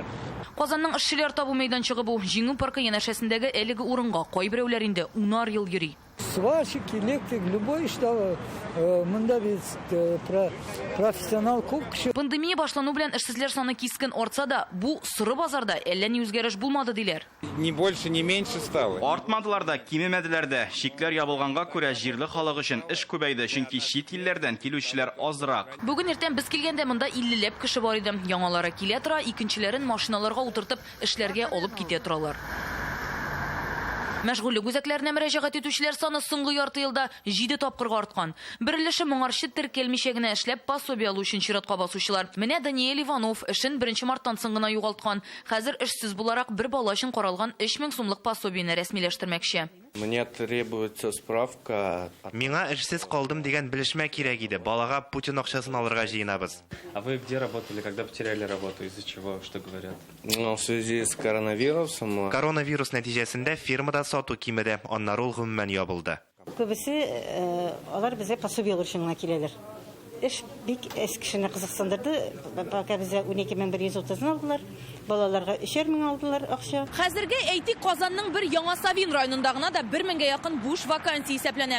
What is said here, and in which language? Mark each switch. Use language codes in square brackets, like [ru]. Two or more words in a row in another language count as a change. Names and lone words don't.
[tt] Казанның эшчеләр табу мәйданчыгы бу. Җиңү паркы янәшәсендәге әлеге урынга кайберәүләр инде 10 ел йөри. [ru] Сварщик, электрик, любой что [tt] монда профессионал күп кеше. Пандемия башлану белән эшсезләр саны кискен артса да, бу сыры базарда әллә ни үзгәреш булмады диләр. [ru] Ни больше, ни меньше стало. [tt] Артмадылар да, кимемәделәр дә. Шикләр ябылганга күрә җирле халык өчен эш күбәйде, чөнки чит илләрдән килүчеләр азрак. Бүген иртән без килгәндә монда 50ләп кеше бар иде. Яңалары килә тора, икенчеләрен машиналарга утыртып эшләргә алып китә торалар. Мәшгульлек үзәкләренә мөрәҗәгать итүчеләр саны соңгы ярты елда 7 тапкырга арткан. Бер өлеше моңарчы теркәлмичә генә эшләп пособие алу өчен чиратка басучылар. Менә Даниэль Иванов эшен 1 марттан соң гына югалткан. Хәзер эшсез буларак бер бала өчен каралган 3000 сумлык пособиене рәсмиләштермәкче. [ru] Мне требуется справка. [tt] Миңа эшсез калдым дигән белешмә кирәк иде. Балага Путин акчасын алырга җыенабыз. [ru] А вы где работали, когда потеряли работу, из-за чего, что говорят? Ну, в связи с коронавирусом. [tt] Коронавирус нәтиҗәсендә фирмада сату кимеде, аннары ул гомумән ябылды. Күбесе алар безгә пособие алырга киләләр. Эш бик эс кешене кызыксындырды. Пока безгә 12130 алдылар. Балаларга 3000 алдылар акча. Хәзергә әйтик, Казанның бер Яңа Савин районында гына да 1000-гә якын буш вакансия исәпләнә.